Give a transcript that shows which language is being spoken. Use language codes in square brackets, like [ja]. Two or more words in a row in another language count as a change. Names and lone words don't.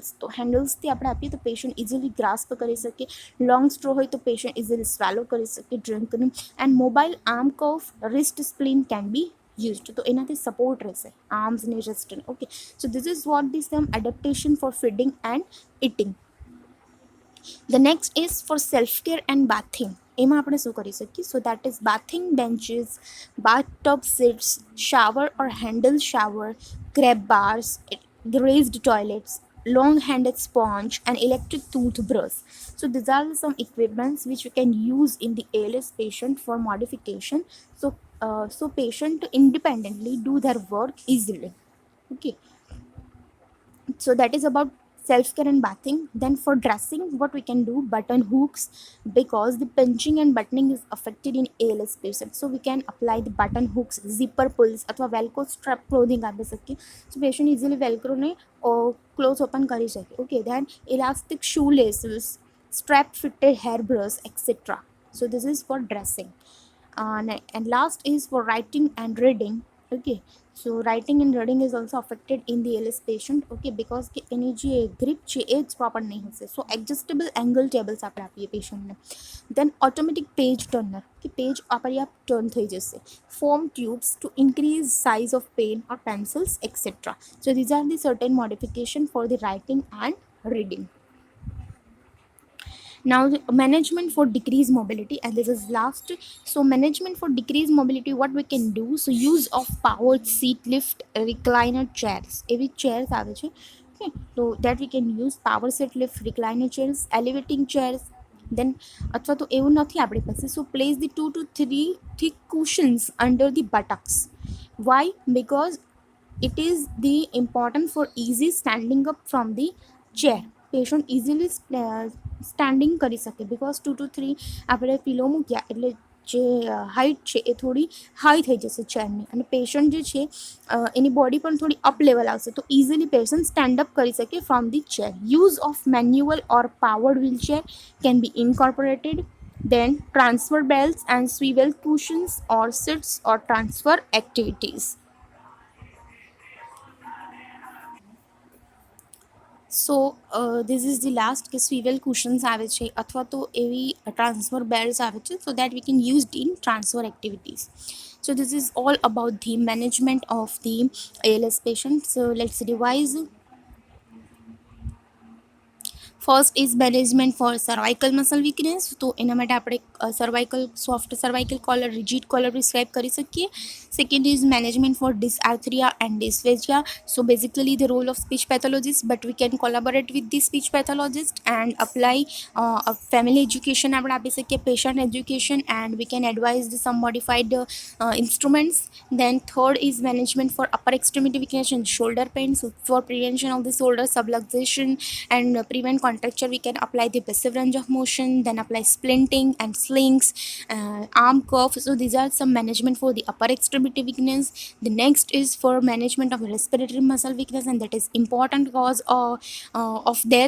[gu] તો હેન્ડલ્સથી આપણે આપીએ તો [en] patient easily grasp [gu] કરી શકીએ. [en] long straw [gu] હોય તો [en] patient easily swallow [gu] કરી શકે ડ્રિંકનું. [en] and mobile arm cuff wrist splint can be used, [gu] તો એનાથી સપોર્ટ રહેશે આર્મ્સની રિસ્ટને. [en] Okay, so this is what the some adaptation for feeding and eating. The next is for self-care and bathing. [gu] એમાં આપણે શું કરી શકીએ, [en] so that is bathing benches, bathtub seats, shower or handle shower, grab bars, raised toilets, long-handed sponge, and electric toothbrush. So these are some equipments which we can use in the ALS patient for modification. So patient independently do their work easily. Okay, so that is about self-care and bathing. Then for dressing, what we can do, button hooks, because the pinching and buttoning is affected in ALS patients, so we can apply the button hooks, zipper pulls અથવા velcro strap clothing [gu] આપી શકીએ. [en] So patient easily velcro ને clothes open [gu] કરી શકે. [en] Okay, then elastic shoelaces, strap fitted hair brush, etc. So this is for dressing. And last is for writing and reading. Okay, so writing and reading is also affected in the ALS patient. Okay, because [gu] કે એની જે grip છે એ જ proper નહીં હશે. [en] So adjustable angle tables [gu] આપણે આપીએ પેશન્ટને. [en] Then automatic page turner, [gu] કે પેજ આપણી આપ ટર્ન થઈ જશે. [en] Foam tubes to increase size of pen or pencils, etc. So these are the certain modification for the writing and reading. Now the management for decreased mobility, and this is last. So management for decreased mobility, what we can do, so use of powered seat lift, recliner chairs, [gu] એવી chairs આવે છે. [en] Okay, so that we can use power seat lift, recliner chairs, elevating chairs. [gu] Then અથવા તો એવું નથી આપણી પાસે, [en] so place the 2 to 3 thick cushions under the buttocks. Why? Because it is the important for easy standing up from the chair. patient easily standing [gu] કરી શકે, બિકોઝ 2 to 3 આપણે પિલો મૂક્યા એટલે જે હાઇટ છે એ થોડી હાઈ થઈ જશે ચેરની, અને પેશન્ટ જે છે એની બોડી પણ થોડી [en] up level [gu] આવશે, તો [en] easily patient stand up [gu] કરી શકે [en] from the chair. Use of manual or powered wheelchair can be incorporated. Then transfer belts and swivel cushions or sits or transfer activities. so this is the last કે swivel cushions [gu] આવે છે અથવા તો એવી [en] transfer belts [gu] આવે છે, [en] so that we can use in transfer activities. So this is all about the management of the ALS patient. So let's revise. First is management for cervical muscle weakness. [gu] તો એના માટે આપણે [en] cervical soft cervical collar rigid collar prescribe [gu] કરી શકીએ. [en] Second is management for dysarthria and dysphagia. So basically the role of speech pathologist, but we can collaborate with the speech pathologist and apply family education [gu] આપણે આપી શકીએ, [en] patient education, and we can advise the some modified instruments. Then third is management for upper extremity weakness and shoulder pain. So for prevention of the shoulder subluxation and prevent contracture, we can apply the passive range of motion, then apply splinting and slings, arm cuff. So these are some management for the upper extremity weakness. The next is for management of respiratory muscle weakness, and that is important cause of death.